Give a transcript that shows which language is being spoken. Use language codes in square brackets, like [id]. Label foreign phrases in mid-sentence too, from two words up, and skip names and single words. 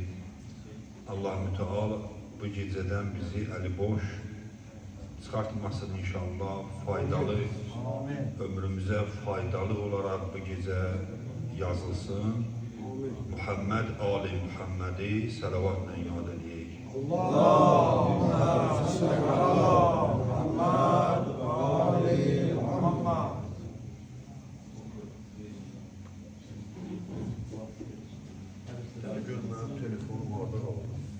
[az] Allah Müteala bu gecədən bizi əli boş çıxartmasın inşallah, faydalı, ömrümüzə faydalı olaraq bu gecə yazılsın. Muhammed, Ali Muhammedi sələvatla yad edək. [ar] اللهم صل على محمد وآل محمد. [az] Görmem telefonum orada oldu.